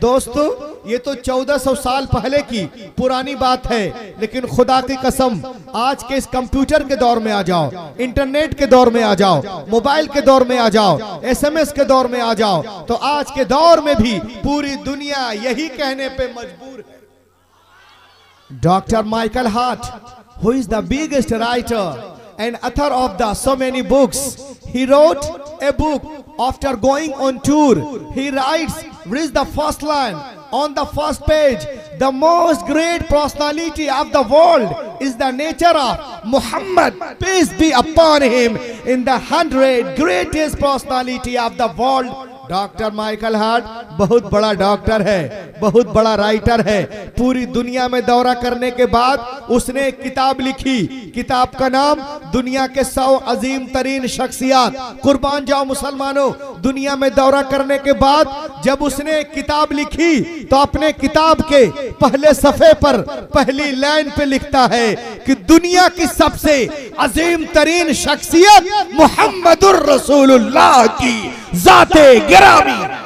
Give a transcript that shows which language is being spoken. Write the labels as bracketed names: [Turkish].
[Hindi] दोस्तों, ये तो 1400 साल पहले की पुरानी बात है, लेकिन खुदा की कसम आज के इस कंप्यूटर के दौर में आ जाओ, इंटरनेट के दौर में आ जाओ, मोबाइल के दौर में आ जाओ, SMS के दौर में आ जाओ, तो आज के दौर में भी पूरी दुनिया यही कहने पे मजबूर है। [English] Dr. Michael Hart, who is the biggest writer and author of the so many books, he wrote a book after going on tour. He writes, reads the first line on the first page, the most great personality of the world is the nature of Muhammad, peace be upon him, in the 100 greatest personality of the world. [Hindi] Doctor Michael Hart बहुत बड़ा doctor है, बहुत बड़ा writer है। पूरी दुनिया में दौरा करने के बाद उसने एक किताब लिखी। किताब का नाम दुनिया के 100 अजीम तरीन शख्सियात। कुर्बान जाओ मुसलमानों, दुनिया में दौरा करने के बाद जब उसने किताब लिखी तो अपने किताब के पहले सफे पर पहली लाइन पे लिखता है कि दुनिया की सबसे अजीम तरीन शख्सियत मुहम्मदुर रसूलुल्लाह की जाते गिरामी।